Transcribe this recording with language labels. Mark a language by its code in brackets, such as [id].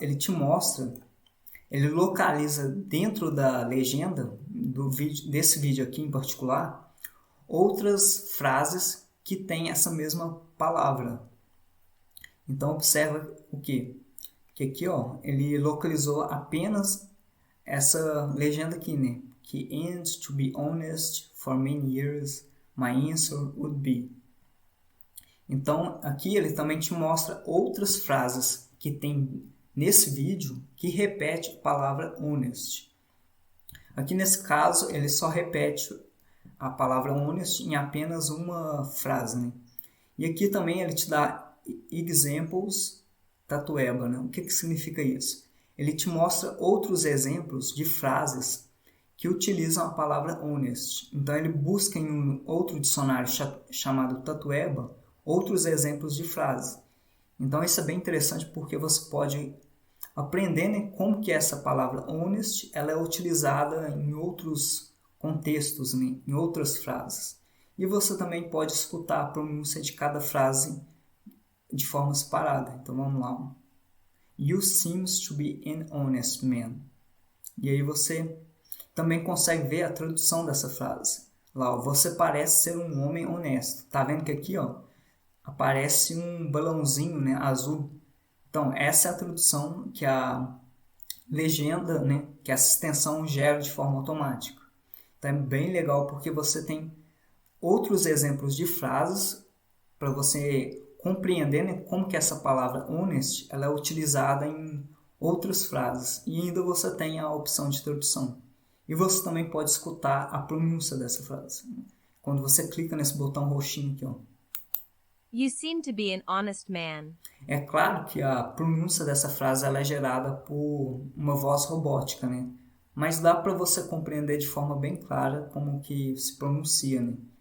[pt] Ele te mostra, ele localiza dentro da legenda desse vídeo aqui em particular, outras frases que têm essa mesma palavra. Então, observa o quê? Que aqui, ó, ele localizou apenas essa legenda aqui, né? [en] Que and to be honest, for many years, my answer would be. [pt] Então, aqui ele também te mostra outras frases que tem nesse vídeo que repete a palavra honest. Aqui nesse caso, ele só repete a palavra honest em apenas uma frase, né? E aqui também ele te dá examples tatueba, né? O que significa isso? Ele te mostra outros exemplos de frases que utilizam a palavra honest. Então ele busca em um outro dicionário chamado tatueba outros exemplos de frases. Então isso é bem interessante porque você pode aprender, né, como que essa palavra honest ela é utilizada em outros contextos, né, em outras frases. E você também pode escutar a pronúncia de cada frase de forma separada. Então vamos lá. [en] You seems to be an honest man. [pt] E aí você também consegue ver a tradução dessa frase. Lá, ó, você parece ser um homem honesto. Tá vendo que aqui, ó, aparece um balãozinho, né, azul. Então, essa é a tradução que a legenda, né, que essa extensão gera de forma automática. Então, é bem legal porque você tem outros exemplos de frases para você compreender, né, como que essa palavra honest ela é utilizada em outras frases. E ainda você tem a opção de tradução. E você também pode escutar a pronúncia dessa frase. Quando você clica nesse botão roxinho aqui, ó. [en] You seem to be an honest man. [pt] É claro que a pronúncia dessa frase ela é gerada por uma voz robótica, né? Mas dá para você compreender de forma bem clara como que se pronuncia, né?